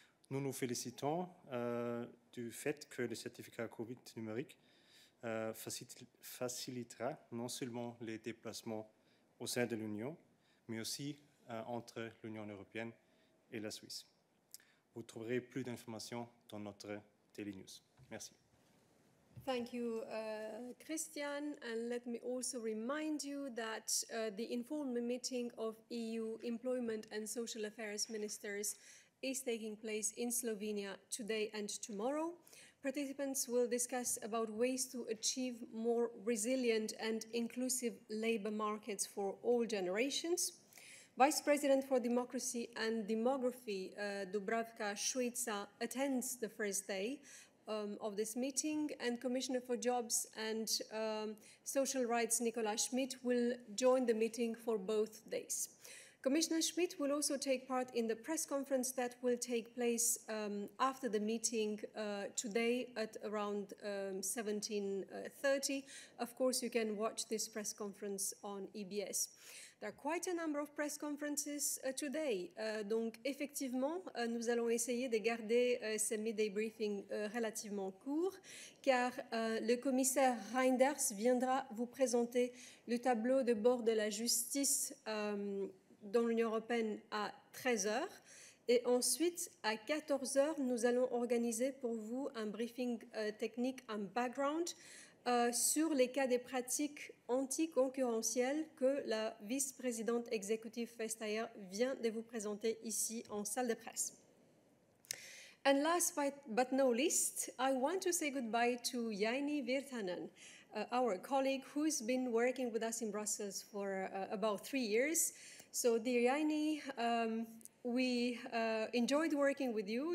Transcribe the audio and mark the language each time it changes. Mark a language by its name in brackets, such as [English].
[French] Nous nous félicitons du fait que le certificat COVID numérique facilitera non seulement les déplacements au sein de l'Union, mais aussi entre l'Union européenne et la Suisse. Vous trouverez plus d'informations dans notre Daily News. Merci. [English] Thank you, Christian. And let me also remind you that the informal meeting of EU Employment and Social Affairs Ministers is taking place in Slovenia today and tomorrow. Participants will discuss about ways to achieve more resilient and inclusive labour markets for all generations. Vice President for Democracy and Demography, Dubravka Šuica, attends the first day of this meeting, and Commissioner for Jobs and Social Rights, Nicola Schmid, will join the meeting for both days. Commissioner Schmid will also take part in the press conference that will take place after the meeting today at around 17:30. Of course, you can watch this press conference on EBS. There are quite a number of press conferences today. [French] Donc, effectivement, nous allons essayer de garder ces midday briefings relativement courts, car le commissaire Reinders viendra vous présenter le tableau de bord de la justice dans l'Union européenne à 13h. Et ensuite, à 14h, nous allons organiser pour vous un briefing technique, un background, sur les cas des pratiques anticoncurrentielles que la vice-présidente exécutive Vestager vient de vous présenter ici en salle de presse. [English] And last but no least, I want to say goodbye to Jaini Virtanen, our colleague who's been working with us in Brussels for about 3 years. So, dear Jaini, we enjoyed working with you.